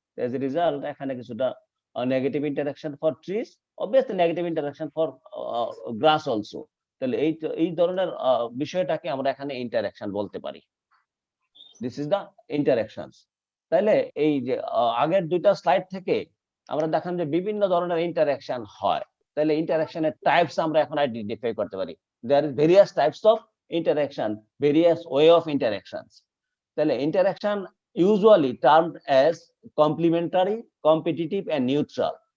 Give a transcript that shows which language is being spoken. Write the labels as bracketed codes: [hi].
[en] as a result [bn] এখানে কিছুটা [en] negative interaction for trees, obviously negative interaction for grass also. [bn] তাহলে এই ধরনের বিষয়টাকে আমরা এখানে ইন্টারঅ্যাকশন বলতে পারি। [en] This is the interactions. [bn] তাহলে এই যে আগের দুইটা স্লাইড থেকে আমরা দেখলাম যে বিভিন্ন ধরনের ইন্টারঅ্যাকশন হয়। তাহলে ইন্টারঅ্যাকশনের টাইপস আমরা এখন আইডেন্টিফাই করতে পারি। [en] There is various types of interaction, various way of interactions. তাহলে interaction usually termed as complementary, competitive, and neutral.